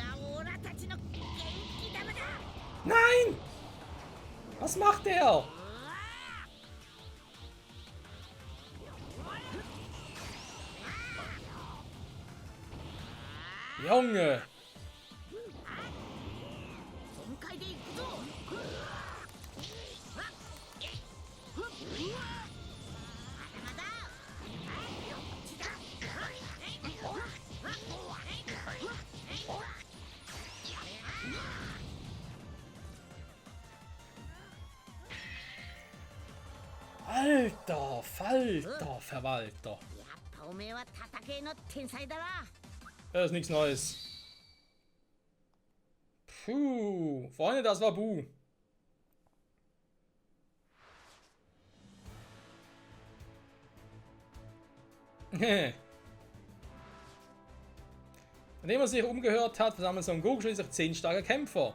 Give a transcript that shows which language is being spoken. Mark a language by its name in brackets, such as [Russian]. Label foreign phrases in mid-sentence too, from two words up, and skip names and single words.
[German] Nein! Was macht der? Junge! [Japanese] 損壊でいくぞ。まだまだ。 [German] Alter Falter, Verwalter. [Japanese] やっぱおめえは叩けの天才だな。 [German] Das ist nichts Neues. Puh, Freunde, das war Bu. Nachdem er sich umgehört hat, versammelt Son Goku schließlich 10 starke Kämpfer.